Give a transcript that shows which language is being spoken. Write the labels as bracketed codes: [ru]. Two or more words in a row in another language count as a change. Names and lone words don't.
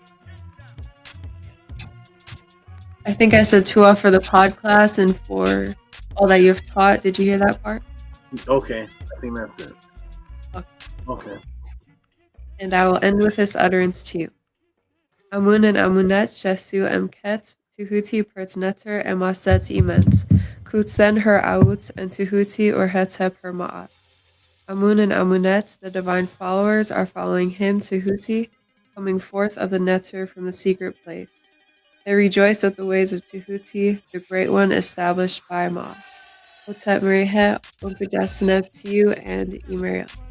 [en] I think I said Tua for the pod class and for all that you have taught. Did you hear that part? Okay, I think that's it. Okay. And I will end with this utterance to you. [egy] Amun and Amunet Shesu Emket Tehuti Pertz Netter Emaset Imens Kutsen her Aut and Tehuti or Hetep her Maat. [en] Amun and Amunet, the divine followers, are following him Tehuti, coming forth of the Netter from the secret place. They rejoice at the ways of Tehuti, the great one established by Maat. Hotep Marihet, Uncle Jasaneb to you, and Imariel.